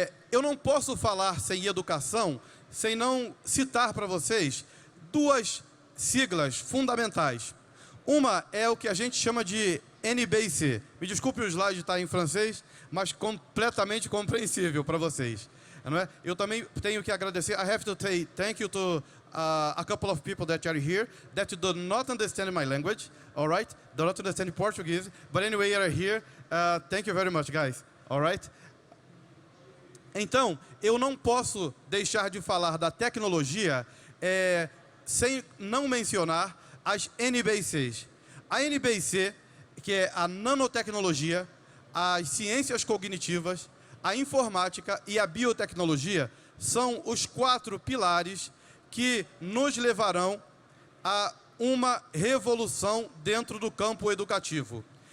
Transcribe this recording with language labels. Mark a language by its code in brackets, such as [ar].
[pt] Eu não posso falar sem educação, sem não citar para vocês duas siglas fundamentais. Uma é o que a gente chama de NBIC. Me desculpe o slide estar em francês, mas completamente compreensível para vocês. Não é? Eu também tenho que agradecer. [en] I have to say thank you to a couple of people that are here that do not understand my language, all right? Do not understand Portuguese, but anyway, you are here. Thank you very much, guys. All right? [pt] Então, eu não posso deixar de falar da tecnologia sem não mencionar as NBICs. A NBIC, que é a nanotecnologia, as ciências cognitivas, a informática e a biotecnologia, são os 4 pilares que nos levarão a uma revolução dentro do campo educativo.